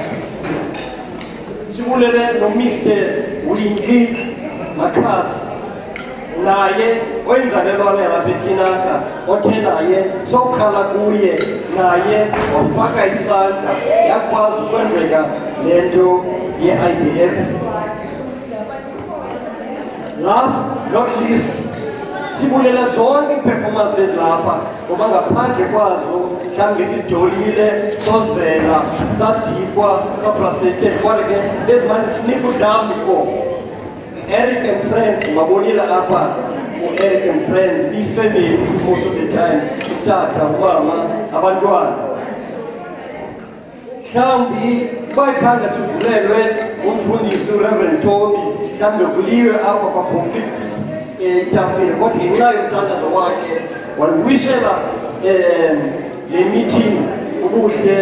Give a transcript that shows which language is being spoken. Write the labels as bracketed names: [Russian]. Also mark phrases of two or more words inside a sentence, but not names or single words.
[Xhosa] Sibulele noMr Winki Makhasi, naye oyinzalelwane yalapha eTinaka othe naye sokukhala kuye naye wafaka isandla yakwazi ukwenzeka le nto ye-IDF. [English] Last not least, [Xhosa] sibulela zonke ii-performance ezilapha ngoba ngaphandle kwazo mhlawumbi sidolile sozela sadikwa safrustrated kodwa ke bezimane sinika udambi for Eric and friends. Mabonile apha u-Eric and friends i-family [English] most of the time, [Xhosa] utata, umama, abantwana. Mhlawumbi bayikhanda sivulelwe umfundisi uReverend Toby, mhlawumbi kuliwe apha kwaphuki itafile kodwa ngenxa yomthandazo wakhe walwishela le meeting ubuhle.